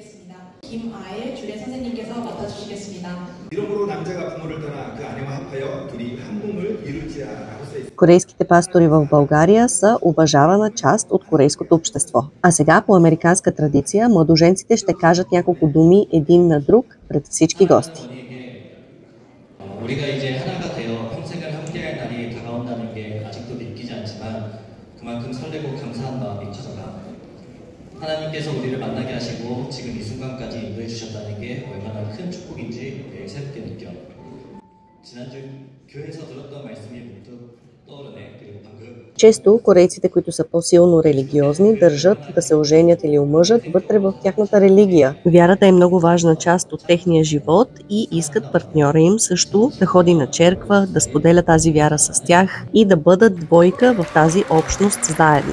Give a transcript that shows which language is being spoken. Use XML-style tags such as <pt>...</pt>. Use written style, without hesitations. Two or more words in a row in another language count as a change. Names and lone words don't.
<bg>Корейските пастори в България са уважавана част от корейското общество. А сега по американска традиция младоженците ще кажат няколко думи един на друг пред всички гости.</bg> <ko>하나님께서 우리를 만나게 하시고 지금 이 순간까지 인도해 주셨다는 게 얼마나 큰 축복인지 매일 새롭게 느껴. 지난주 교회에서 들었던 말씀이 문득 떠오르네. 그리고 방금</ko> <bg>Често корейците, които са по-силно религиозни, държат да се оженят или омъжат вътре в тяхната религия. Вярата е много важна част от техния живот и искат партньора им също да ходи на черква, да споделя тази вяра с тях и да бъдат двойка в тази общност заедно.</bg>